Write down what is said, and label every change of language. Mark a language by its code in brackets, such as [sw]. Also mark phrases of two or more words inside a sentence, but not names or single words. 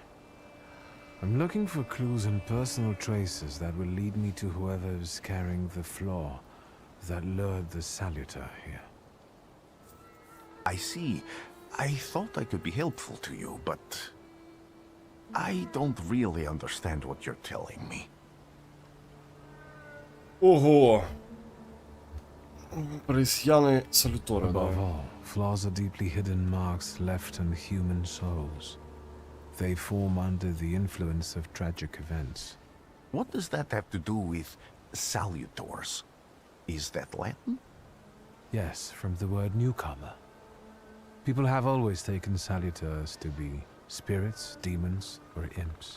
[en] I'm looking for clues and personal traces that will lead me to whoever's carrying the flaw that lured the salutor here. I see. I thought I could be helpful to you, but I don't really understand what you're telling me. [ru] Ого! Пресьяны салюторы, да. [en] Above all, flaws are deeply hidden marks left on human souls. They form under the influence of tragic events. What does that have to do with salutors? Is that Latin? Yes, from the word newcomer. People have always taken salutors to be spirits, demons, or imps.